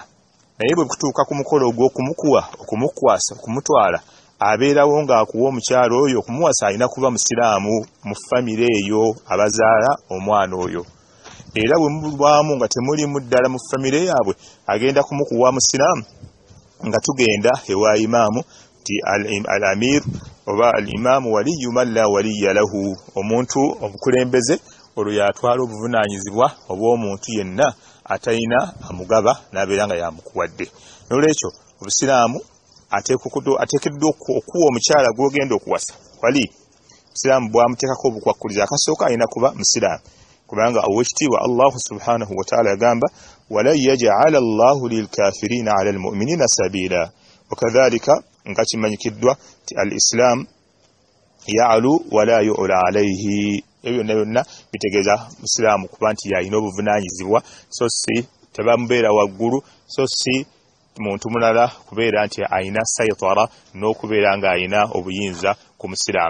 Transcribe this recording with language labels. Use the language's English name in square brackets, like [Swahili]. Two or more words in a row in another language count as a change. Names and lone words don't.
[Ganda] Naye bwe kutuuka ku mukolo ogw'okumukuwa, okumukwasa, okumutwala, abeerawo ng'akuwa omukyala oyo, okumuwasa alina kuba Musiraamu mu famire eyo abazaala omwana oyo. Era bwe mubaamu nga temulimu ddala mu famire yaabwe agenda kumukuwa Musiraamu, nga tugenda ewa imaamu ti al-amir oba [Arabic] الإمام ولي من لا ولي له, [Ganda] omuntu omukulembeze olwo yatwala obuvunaanyizibwa obw'omuntu yenna atalina amugaba n'abeera nga yamukuwadde. N'olwekyo Obusiraamu ateekeddwa okuwa omukyala gw'ogenda okuwasa wali. Obusiraamu bwamuteekako obukwakkulizo. Akasooka alina kuba Musiraamu, kubanga ow'ekitiibwa Allah [Arabic] سبحانه وتعالى [Ganda] yagamba [Arabic] ولن يجعل الله للكافرين على المؤمنين سبيلا. وكذلك [Ganda] nga kimanyikiddwa ti [Arabic] الإسلام يعلو ولا يعلى عليه. [Ganda] Ebyo byonna bitegeeza Musiraamu kuba nti yalina obuvunaanyizibwa, so si tebamubeera waggulu, so si muntu mulala kubeera nti alina sayitara n'okubeera ng'alina obuyinza ku Musiraamu.